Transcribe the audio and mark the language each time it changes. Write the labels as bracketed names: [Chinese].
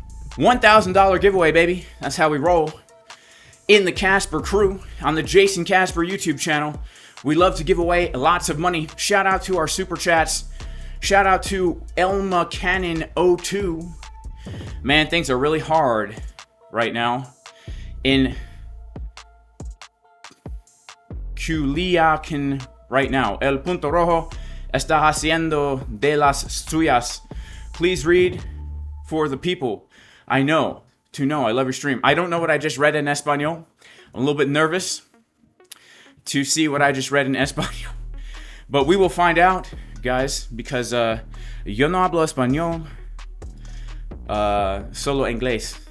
[English] $1,000 giveaway, baby. That's how we roll. In the Casper crew, on the Jason Casper YouTube channel, we love to give away lots of money. Shout out to our super chats. Shout out to Elma Cannon 02. Man, things are really hard right now in Culiacán right now. [Spanish] El Punto Rojo está haciendo de las suyas. [English] Please read for the people. I know. To know. I love your stream. I don't know what I just read in Espanol. I'm a little bit nervous to see what I just read in Espanol. But we will find out, guys, because [Spanish] yo no hablo español, solo inglés.